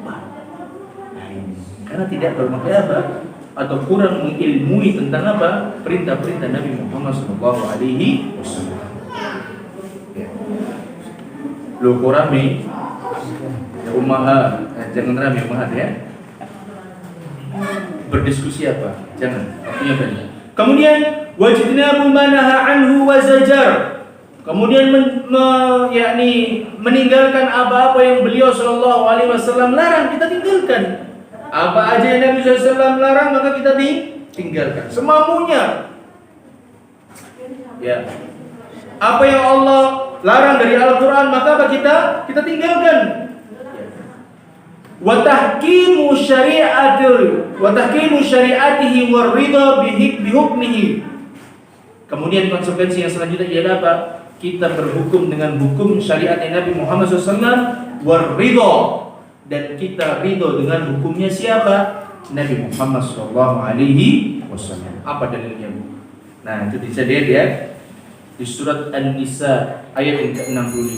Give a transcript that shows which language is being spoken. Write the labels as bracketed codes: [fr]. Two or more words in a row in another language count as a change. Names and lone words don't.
[id] Nah ini karena tidak bermakna apa atau kurang mengilmui tentang apa perintah-perintah Nabi Muhammad SAW. Ya. Lo kurami ya jangan rame umahat ya. Berdiskusi apa? Jangan. Waktunya banyak. [ar] Kemudian واجتنابه ما نهى عنه وزجر. [id] Kemudian yakni meninggalkan apa-apa yang beliau [ar] صلى الله عليه وسلم [id] larang, kita tinggalkan. Apa aja yang Nabi [ar] صلى الله عليه وسلم [id] larang maka kita tinggalkan. Semampunya. Ya. Apa yang Allah larang dari Al-Qur'an maka kita tinggalkan. [ar] وتحكيم شريعته والرضا بحكمه. [id] Kemudian konsekuensi yang selanjutnya ialah apa? Kita berhukum dengan hukum syariat Nabi Muhammad SAW [ar] والرضا, [id] dan kita ridho dengan hukumnya siapa? Nabi Muhammad SAW. Apa dalilnya? Nah, itu bisa dilihat ya di surat An-Nisa ayat yang ke-65.